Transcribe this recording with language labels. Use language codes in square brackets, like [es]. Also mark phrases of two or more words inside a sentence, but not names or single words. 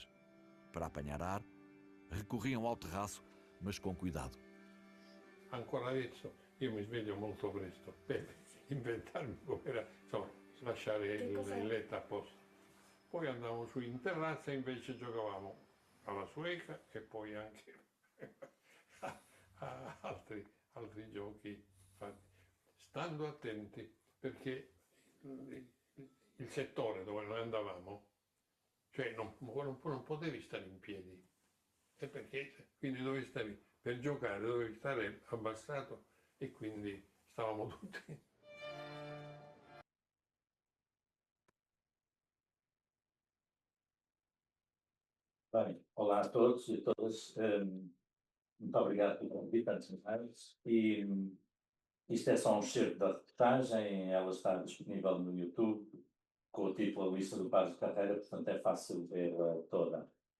[pt] Para apanhar ar, recorriam ao terraço, mas com cuidado. [it] Ancora adesso io mi sveglio molto presto per inventarmi com'era, insomma, lasciare il letto a posto. Poi andavamo su in terrazza e invece giocavamo alla sueca e poi anche a altri giochi, stando attenti perché il settore dove noi andavamo, cioè non potevi stare in piedi, e perché quindi dovevi stare per giocare, dovevi stare abbassato e quindi stavamo tutti. [pt] Bem, olá a todos e a todas. Muito obrigado pelo convite, antes de mais. Isto é só um excerto da reportagem, ela está disponível no YouTube, com o título A Lista do Padre de Carreira, portanto é fácil ver toda.